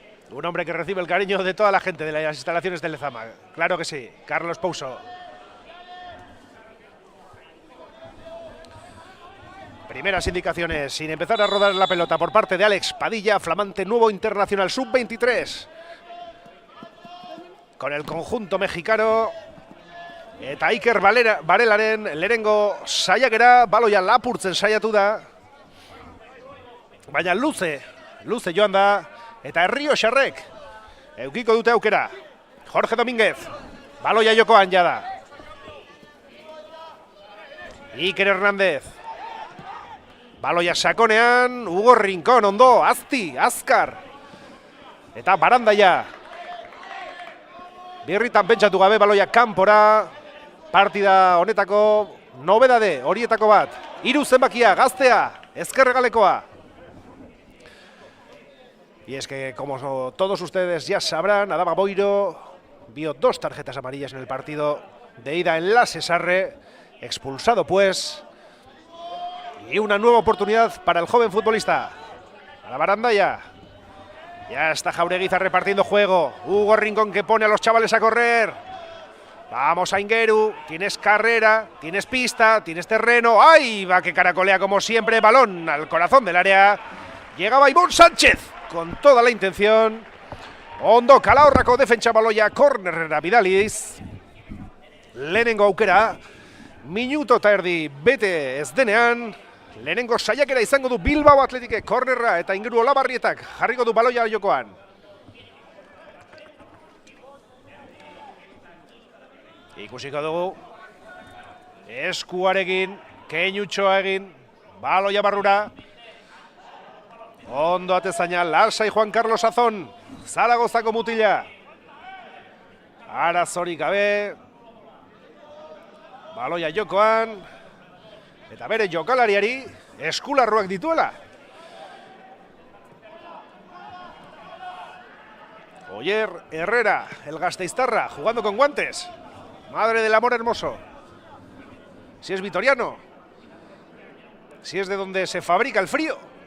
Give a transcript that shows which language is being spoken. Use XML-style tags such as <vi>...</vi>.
<es>Un hombre que recibe el cariño de toda la gente de las instalaciones de Lezama. Claro que sí, Carlos Pouso. Primeras indicaciones, sin empezar a rodar la pelota por parte de Alex Padilla, flamante nuevo internacional sub-23. Con el conjunto mexicano,</es> <eu>eta Iker Barelaren lehenengo saiakera, baloia lapurtzen saiatu da. Baina luze joan da. Eta Herrioxarrek eukiko dute aukera. Jorge Domínguez, baloia jokoan jada. Iker Hernández, baloia sakonean, Hugo Rincón, ondo, azti, azkar. Eta Barandaia. Birritan pentsatu gabe baloia kanpora. Partida honetako nobedade horietako bat. 3 zenbakia, gaztea, ezkerregalekoa.</eu> <es>Y es que, como todos ustedes ya sabrán, Adama Boiro vio 2 tarjetas amarillas en el partido de ida en la Cesarre, expulsado pues, y una nueva oportunidad para el joven futbolista. A la Barandaya, ya está Jaureguiza repartiendo juego, Hugo Rincón que pone a los chavales a correr. Vamos a Ingeru, tienes carrera, tienes pista, tienes terreno. ¡Ay! Va que caracolea como siempre, balón al corazón del área. Llegaba Ivón Sánchez con toda la intención.</es> <eu>Ondo Calahorrako defentsa baloia kornerrera bidaliz. Lehenengo aukera, minuto eta erdi bete ez denean. Lehenengo saiakera izango du Bilbao Athletic kornerra eta Ingeru Olabarrietak jarriko du baloia jokoan. Ikusiko dugu eskuarekin, keinutxoa egin, baloia barrura. Ondo atezaina, lasai Juan Carlos Azón, Zaragozako mutila. Arazorik gabe. Baloia jokoan. Eta bere jokalariari eskularruak dituela.</eu> <es>Oyer Herrera, el gasteiztarra, jugando con guantes. Madre del amor hermoso. Si es vitoriano. Si es de donde se fabrica el frío.</es>